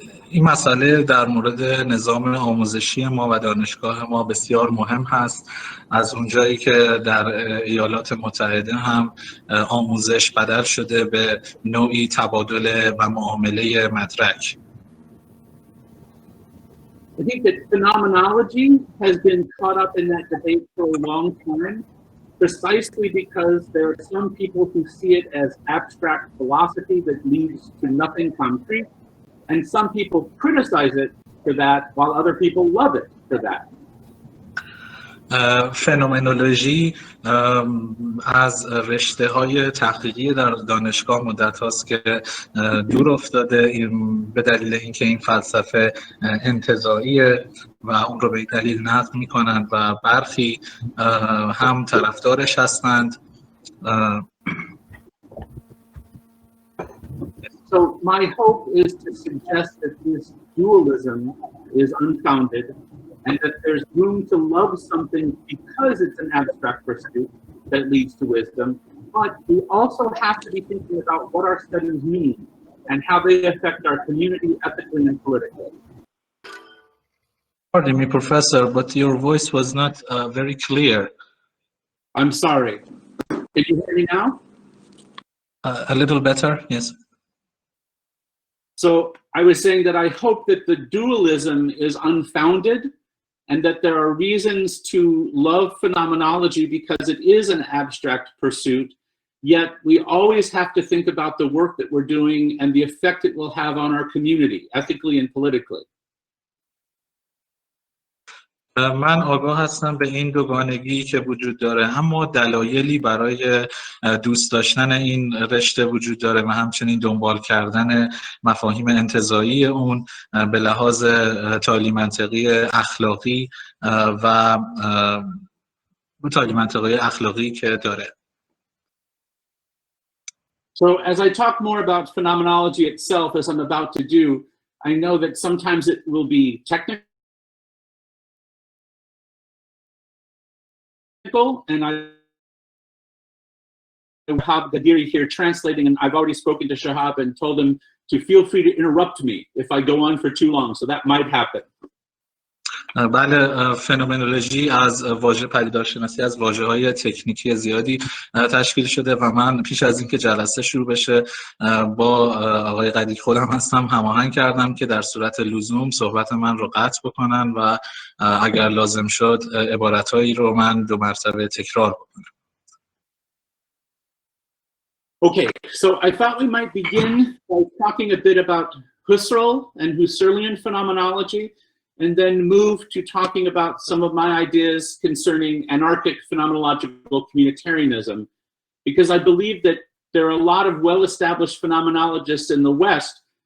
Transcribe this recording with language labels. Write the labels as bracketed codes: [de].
[fa] این مسئله در مورد نظام آموزشی ما و دانشگاه ما بسیار مهم هست. از اونجایی که در ایالات متحده هم آموزش بدل شده به نوعی تبادل و معامله مدرک. [en] I think that phenomenology has been caught up in that debate for a long time, precisely because there are some people who see it as abstract philosophy that leads to nothing concrete, and some people criticize it for that, while other people love it for that. [fa] فنومنولوژی از رشته های تحقیقی در دانشگاه مدت هاست که دور افتاده به دلیل اینکه این فلسفه انتزاعیه و اون رو به دلیل نقد میکنند و برخی هم طرفدارش هستند. [en] So my hope is to suggest that this dualism is unfounded and that there's room to love something because it's an abstract pursuit that leads to wisdom, but we also have to be thinking about what our studies mean and how they affect our community ethically and politically. Pardon me, Professor, but your voice was not very clear. I'm sorry. Can you hear me now? A little better, yes. So I was saying that I hope that the dualism is unfounded and that there are reasons to love phenomenology because it is an abstract pursuit, yet we always have to think about the work that we're doing and the effect it will have on our community, ethically and politically. [fa] من آگاه هستم به این دوگانگی که وجود داره، اما دلایلی برای دوست داشتن این رشته وجود داره و همچنین دنبال کردن مفاهیم انتزاعی اون به لحاظ تعالیم منطقی اخلاقی و تعالیم منطقی اخلاقی که داره. [en] So as I talk more about phenomenology itself, as I'm about to do, I know that sometimes it will be technical, and I Shahab Ghadiri here translating, and I've already spoken to Shahab and told him to feel free to interrupt me if I go on for too long, so that might happen. [fa] بله، فنومنولوژی از واژه پدیدارشناسی از واژه‌های تکنیکی زیادی تشکیل شده و من پیش از اینکه جلسه شروع بشه با آقای قدیری خودم هستم هماهنگ کردم که در صورت لزوم صحبت من رو قطع بکنن و اگر لازم شد عبارتهایی رو من 2 مرتبه تکرار بکنم. [en] Okay, so I thought we might begin by talking a bit about Husserl and Husserlian phenomenology, and then move to talking about some of my ideas concerning anarchic phenomenological communitarianism, because I believe that there are a lot of well-established phenomenologists in the West